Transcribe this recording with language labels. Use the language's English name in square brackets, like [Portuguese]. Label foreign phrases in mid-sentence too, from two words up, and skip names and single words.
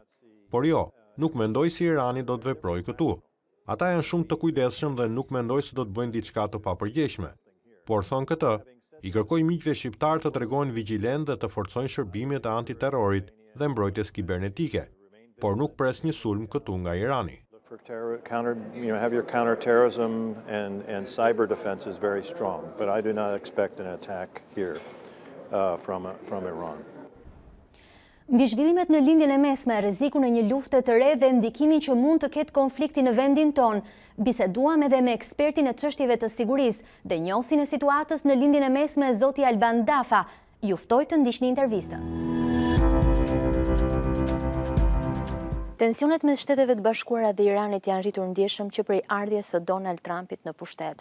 [Albanian] Por jo, nuk mendoj se Irani do të veprojë këtu. Ata janë shumë të kujdesshëm dhe nuk mendoj se do të bëjnë diçka të papërgjegjshme. Por thonë këtë, i kërkoj miqve shqiptar të tregojnë vigjilent dhe të forcojnë shërbimet e antiterrorit dhe mbrojtjes kibernetike. Por nuk pres një sulm këtu nga Irani. [English] Have your counterterrorism and cyber defense is very strong, but I do not expect an attack here from Iran. [Albanian] Mbi zhvillimet në lindjen e mesme, rrezikun e një lufte të re dhe ndikimin që mund të ketë konflikti në vendin ton, biseduam edhe me ekspertin e çështjeve të sigurisë dhe njohësin e situatës në lindjen e mesme zoti Alban Dafa. Ju ftoj të ndiqni intervistën. Tensionet mes Shteteve të Bashkuara dhe Iranit janë rritur ndjeshëm që prej ardhjes së Donald Trumpit në pushtet.